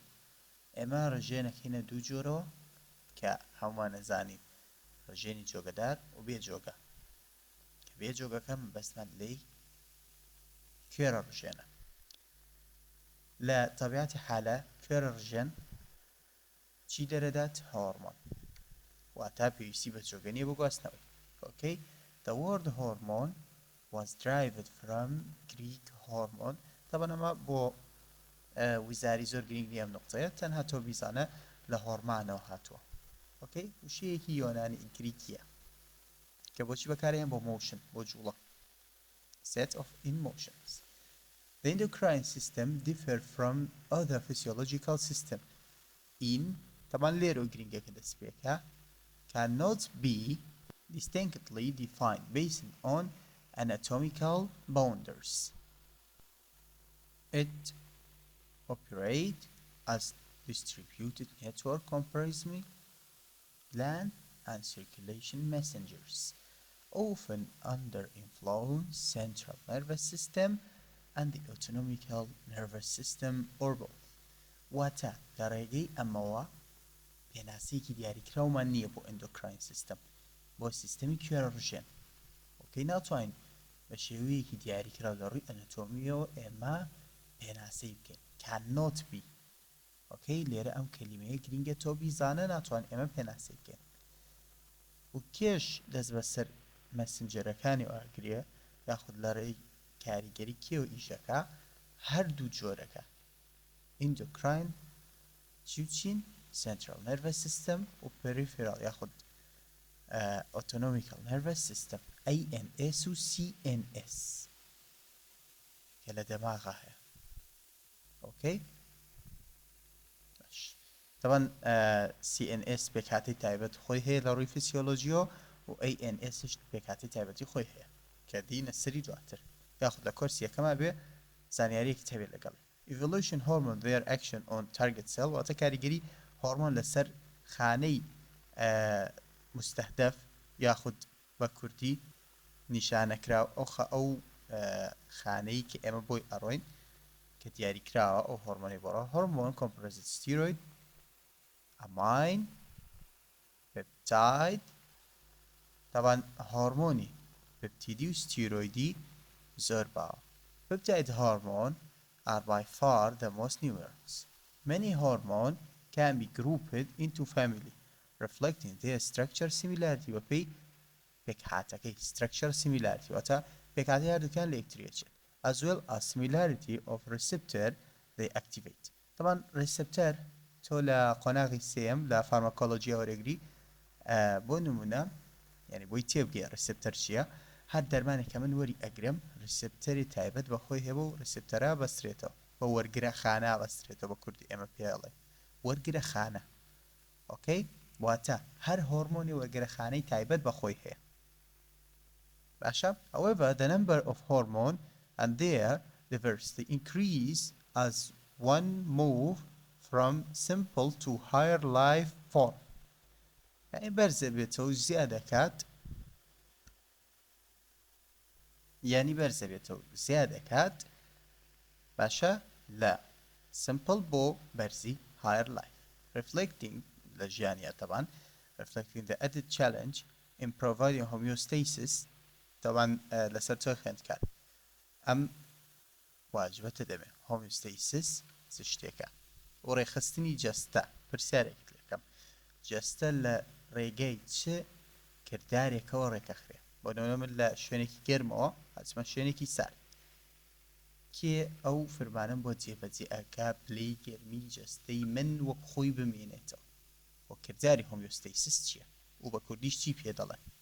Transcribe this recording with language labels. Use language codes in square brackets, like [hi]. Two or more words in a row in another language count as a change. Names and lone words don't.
[ckb] ئێمە ڕێژێنەکەینە دوو جۆرەوە کە هەمومان نەزانین ڕێژێنی جۆگەدار و بێجۆگە کە بێجۆگەکە بەسمان لێی کوێرە ڕژێنە. لە طبیعەتی حالە کوێرە ڕژێن چی دەرەدات؟ هۆرمۆن، واتە پێویستی بە جۆگە نییە بۆ گواستنەوەی. [en] Okay? The word hormone was derived from Greek hormone. [ckb] طبعا ئەمە بۆ ویزاری زۆر گرنگ نییە ئەم نقطەیە، تەنها تۆ بیزانە لە هۆرمانەوە هاتووە. [en] Okay? [ckb] وشەیەکی یۆنانی گریکیە کە بۆچی بەکارهێن بۆ موشن، بۆ جوڵە. [en] Set of emotions. The endocrine system differ from other physiological system in [ckb] طبعا لێرە گرنگەکە دەست پێکە [en] cannot be distinctly defined based on anatomical boundaries. It operates as distributed network comprising gland and circulation messengers, often under influence central nervous system and the autonomic nervous system or both. [ckb] واتە لە ڕێگەی ئەمەوە پێناسەیەکی دیاریکراومان نییە بۆ [en] endocrine system, [ckb] بۆ سیستەمی کوێرە ڕژێن. ئۆکەی ناتوانین بە شێوەیەکی دیاریکراو لە ڕووی ئەناتۆمیەوە ئێمە پێناسەی بکەین. [en] cannot be. [ckb] ئۆکەی لێرە ئەم کەلیمەیە گرینگە تۆ بیزانە ناتوان ئێمە پێناسەی بکەین. و کێش دەست بەسەر مەسنجەرەکانی ئاگرێ یاخود لە ڕێی کاریگەری کێوە ئیشەکە هەردوو جۆرەکە ئیندۆکراین چین [en] central nervous system [ckb] و peripheral یاخود [en] autonomical nervous system ANS [ckb] و CNS کە لە دەماغە هەیە. ئۆکەی باش. طبعا CNS پێکهاتەی تایبەت خۆی هەیە لە ڕووی فیسیۆلۆژیەوە و ANS پێکهاتەی تایبەتی خۆی هەیە کە دینە سەری دواتر یاخود لە کۆرسی یەکەما بێ زانیاریەکی هەبێت لەگەڵ. [en] Evolution hormone their action on target cell [ckb] واتە کاریگەری هۆرمۆن لەسەر خانەی مستهدەف یاخود بە کوردی نیشانەکراو ئەو خانەی کە ئێمە بۆی ئەڕۆین کە دیاریکراوە ئەو هۆرمۆنی بۆڕە. [en] هۆرمۆن comprises steroid, amine, peptide. [ckb] طبعا هۆرمۆنی پپتیدی و ستیرۆیدی زۆر باوە. [en] Peptide hormone are by far the most numerous. Many hormones can be grouped into family, reflecting their structure similarity [ckb] وپی پێکهاتەکەی [en] structure similarity [ckb] واتە پێکهاتەی هەردووکیان لە یەکتریەچێت [en] as well as similarity of receptor they activate. [ckb] طبعا receptor تۆ لە قۆناغی سێم لە فارماکۆلۆژی وەرەگری بۆ نمونە یعنی بۆی تێبگەی receptor چییە؟ هەر دەرمانێک کە من وەری ئەگرم ریسپتەری تایبەت بە خۆی هەیە و ریسپتەرە بەسترێتەوە بە وەرگرە خانە بەسترێتەوە بە کوردی ئێمە پێڵێ وەرگرە خانە. ئۆکەی واتە هەر هۆرمۆنی وەرگرە خانەی تایبەت بە خۆی هەیە. باشە. [en] However, the number of hormone and their diversity increase as one move from simple to higher life form. [ckb] یعنی بەرزە بێتەوە زیادەکات باشە لە simple بۆ بەرزی [en] higher life. [ckb] Reflecting لە ژیانیە طبعا [en] reflecting the added challenge in providing homeostasis [ckb] طبعا لەسەر تۆ خوێندکار ئەم واجبەتە دەبێت homeostasis چ شتێکە و ڕێخستنی جەستە. پرسیارێکت لەکەم جەستە لە ڕێگەی چ کردارێکەوە ڕێکەخرێ؟ بۆ نمونە من لە شوێنێکی گەرمەوە هەچمە شوێنێکی سارد کێ ئەو فەرمانم بۆ جێبەجێ ئەکا پلەی گەرمی جەستەی من وەک خۆی بمێنێتەوە و کرداری هۆمیۆستەیسیس چییە و بە کوردیش چی پێ دەڵێن؟